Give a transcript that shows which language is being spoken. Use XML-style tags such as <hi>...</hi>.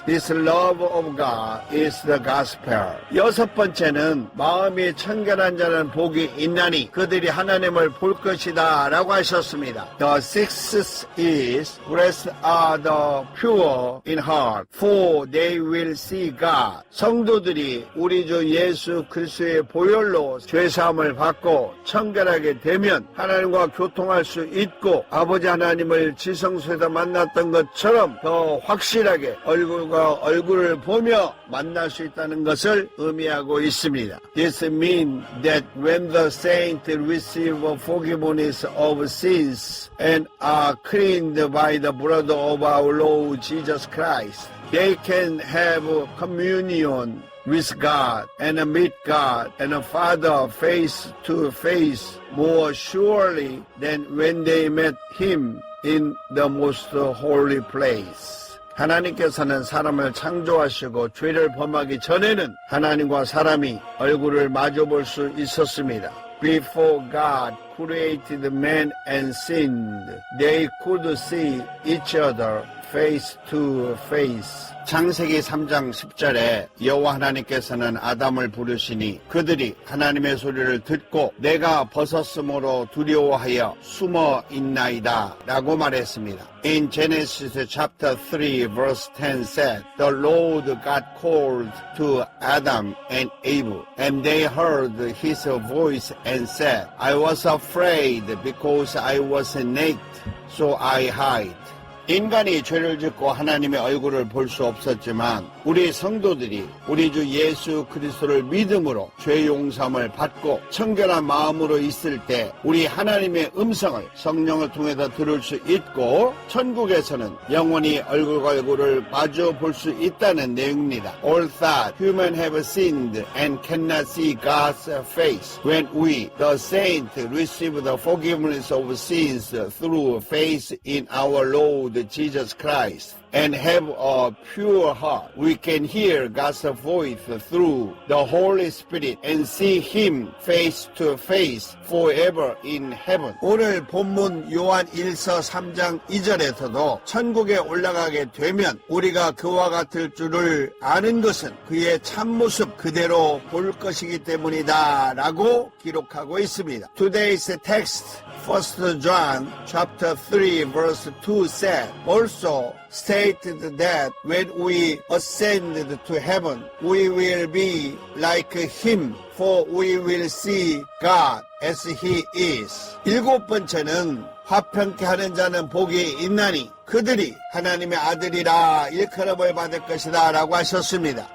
<en>This love of God is the gospel.</en> <ko>여섯 번째는 마음이 청결한 자는 복이 있나니 그들이 하나님을 볼 것이다 라고 하셨습니다.</ko> <en>The sixth is blessed are the pure in heart for they will see God.</en> <ko>성도들이 우리 주 예수 그리스도의 보혈로 죄사함을 받고 청결하게 되면 하나님과 교통할 수 있고 아버지 하나님을 지성소에서 만났던 것처럼 더 확실하게 얼굴과 얼굴을 보며 만날 수 있다는 것을 의미하고 있습니다.</ko> <en>This means that when the saints receive forgiveness of sins and are cleansed by the blood of our Lord Jesus Christ, they can have communion with God and meet God and Father face to face more surely than when they met Him in the most holy place.</en> <ko>하나님께서는 사람을 창조하시고 죄를 범하기 전에는 하나님과 사람이 얼굴을 마주볼 수 있었습니다.</ko> <en>Before God created man and sinned, they could see each other face to face.</en> <ko>창세기 3장 10절에 여호와 하나님께서는 아담을 부르시니 그들이 하나님의 소리를 듣고 내가 벗었으므로 두려워하여 숨어 있나이다 라고 말했습니다.</ko> <en>In Genesis chapter 3 verse 10 said, The Lord God called to Adam and Eve, and they heard his voice and said, I was afraid because I was naked, so I hid.</en> <ko>인간이 죄를 짓고 하나님의 얼굴을 볼 수 없었지만 우리 성도들이 우리 주 예수 그리스도를 믿음으로 죄 용서함을 받고 청결한 마음으로 있을 때 우리 하나님의 음성을 성령을 통해서 들을 수 있고 천국에서는 영원히 얼굴과 얼굴을 마주 볼 수 있다는 내용입니다.</ko> <en>All thought human have sinned and cannot see God's face. When we, the saints, receive the forgiveness of sins through faith in our Lord Jesus Christ and have a pure heart, we can hear God's voice through the Holy Spirit and see Him face to face forever in heaven.</en> <ko>오늘 본문 요한 1서 3장 2절에서도 천국에 올라가게 되면 우리가 그와 같을 줄을 아는 것은 그의 참모습 그대로 볼 것이기 때문이다 라고 기록하고 있습니다.</ko> <en>Today's text 1 John chapter 3 verse 2 said, also stated that when we ascend to heaven, we will be like Him, for we will see God as He is.</en> <ko>일곱 번째는 화평케 하는 자는 복이 있나니 그들이 하나님의 아들이라 일컬음을 받을 것이다 라고 하셨습니다.</ko>